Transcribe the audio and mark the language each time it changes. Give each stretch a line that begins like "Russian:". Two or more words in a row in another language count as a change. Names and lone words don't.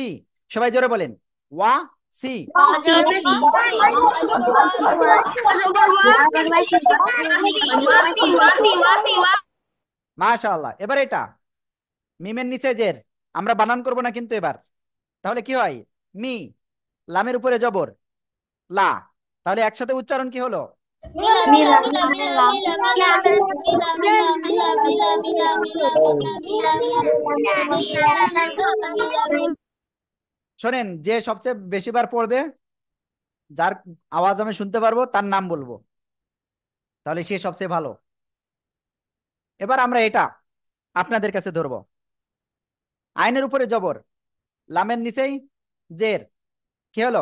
Bangla: সবাই জোরে বলেন, ওয়া সি। মাশাআল্লাহ। এবার এটা মিমের নিচে জের, আমরা বানান করব না কিন্তু এবার। তাহলে কি হয়? মি, লামের উপরে জবর লা, তাহলে একসাথে উচ্চারণ কি হলো? মিলা মিলা মিলা মিলা মিলা মিলা লা। মিলা মিলা মিলা মিলা মিলা মিলা মিলা মিলা মিলা মিলা মিলা। শোনেন, যে সবচেয়ে বেশিবার পড়বে, যার আওয়াজ আমি শুনতে পারবো তার নাম বলবো, তাহলে সে সবচেয়ে ভালো। এবার আমরা এটা আপনাদের কাছে ধরবো। আইনের উপরে জবর, লামের নিচেই জের, কি হলো?